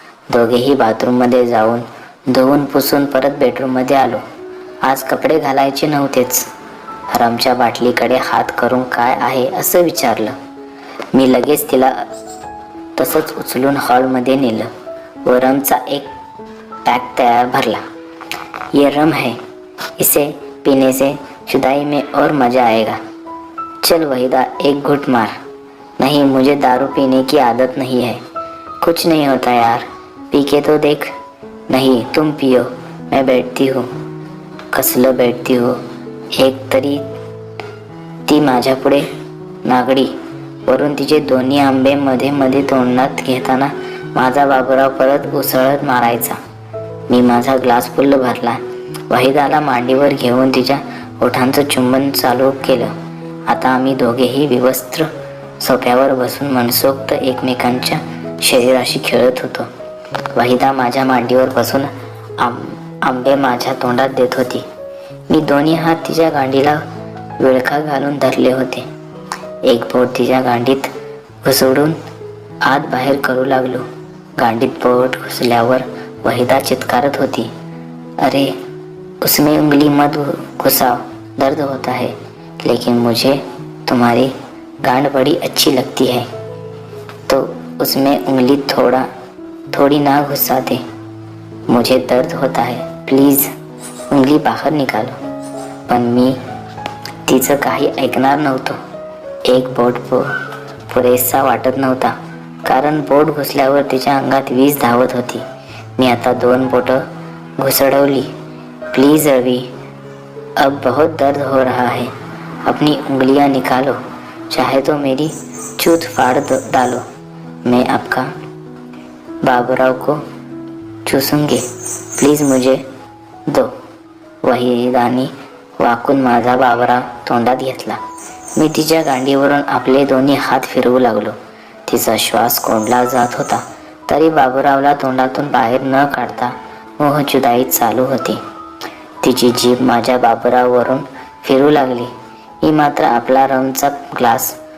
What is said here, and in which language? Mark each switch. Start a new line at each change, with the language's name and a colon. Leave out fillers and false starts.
Marathi: दोघेही बाथरूममध्ये जाऊन धुवून पुसून परत बेडरूममध्ये आलो. आज कपडे घालायचे नव्हतेच. रमच्या बाटलीकडे हात करून काय आहे असं विचारलं. मी लगेच तिला तसंच उचलून हॉलमध्ये नेलं व रमचा एक पॅक तयार भरला.
Hindi: ये रम है, इसे पीने से जुदाई में और मज़ा आएगा. चल वहीदा एक घुट मार. नहीं, मुझे दारू पीने की आदत नहीं है. कुछ नहीं होता यार, पी के तो देख. नहीं, तुम पियो, मैं बैठती हूँ.
Marathi: कसलं
Hindi: बैठती हो.
Marathi: एक तरी ती माझ्या पुढे नागडी. वरून तिचे दोन्ही आंबे मध्ये मध्ये तोंडात घेताना माझा बाबूराव परत उसळत मारायचा. मी माझा ग्लास फुल्ल भरला. वहिदाला मांडीवर घेऊन तिच्या ओठांचं चुंबन चालू केलं. आता आम्ही दोघेही विवस्त्र सोफ्यावर बसून मनसोक्त एकमेकांच्या शरीराशी खेळत होतो. वहिदा माझ्या मांडीवर बसून आंबे माझ्या तोंडात देत होती. मी दोन्ही हात तिच्या गांडीला विळखा घालून धरले होते. एक बोट तिच्या गांडीत घुसडून आत बाहेर करू लागलो. गांडीत बोट घुसल्यावर वहिदा चित्कारत होती,
Hindi: अरे उसमें उंगली मत घुसाओ, दर्द होता है. लेकिन मुझे तुम्हारी गांड बड़ी अच्छी लगती है, तो उसमें उंगली थोड़ी ना घुसाते. मुझे दर्द होता है, प्लीज उंगली बाहेर निकालो.
Marathi: पण मी तिचं काही ऐकणार नव्हतो. एक बोट पुरेसा वाटत नव्हता, कारण बोट घुसल्यावर तिच्या अंगात वीज धावत होती. मी आता 2 बोटं घुसडवली.
Hindi: प्लीज रवि, अब बहुत दर्द हो रहा है, अपनी उंगलियां निकालो, चाहे तो मेरी चूत फाड़ डालो. मैं आपका बाबूराव को चूसूंगी, प्लीज मुझे दो.
Marathi: वहिदानी वाकून माझा बाबूराव तोंडात घेतला. मी तिच्या गांडीवरून आपले दोन्ही हात फिरवू लागलो. तिचा श्वास कोंडला जात होता, तरी बाबूरावला तोंडातून बाहेर न काढता मोहजुदाई चालू होती. तिची जीभ माझ्या बाबूराववरून फिरू लागली. मी मात्र आपला रमचा ग्लास